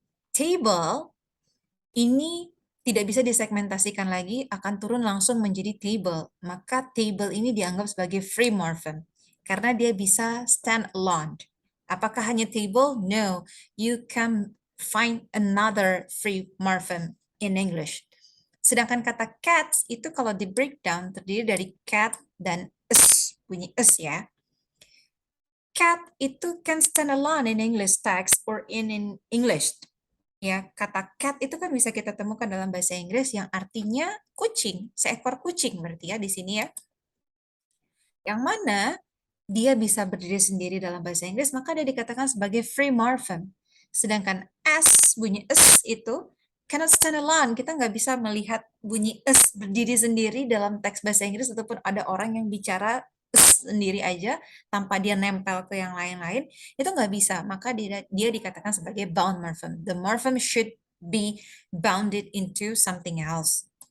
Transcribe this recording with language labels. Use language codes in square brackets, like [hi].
[id] Table ini tidak bisa disegmentasikan lagi, akan turun langsung menjadi table. Maka table ini dianggap sebagai free morphem. karena dia bisa [en] stand alone. [id] Apakah hanya table? [en] No, you can find another free morphem in English. [id] Sedangkan kata cats itu kalau di breakdown terdiri dari cat dan s, bunyi s ya. [en] Cat itu can stand alone in English text or in English. [id] Ya, kata cat itu kan bisa kita temukan dalam bahasa Inggris yang artinya kucing, seekor kucing berarti ya di sini ya. Yang mana dia bisa berdiri sendiri dalam bahasa Inggris, maka dia dikatakan sebagai free morphem. Sedangkan s, bunyi s itu [en] cannot stand alone. [id] Kita nggak bisa melihat bunyi s berdiri sendiri dalam teks bahasa Inggris ataupun ada orang yang bicara s sendiri aja tanpa dia nempel ke yang lain-lain, itu nggak bisa. Maka dia dikatakan sebagai bound morphem. [en] The morphem should be bounded into something else.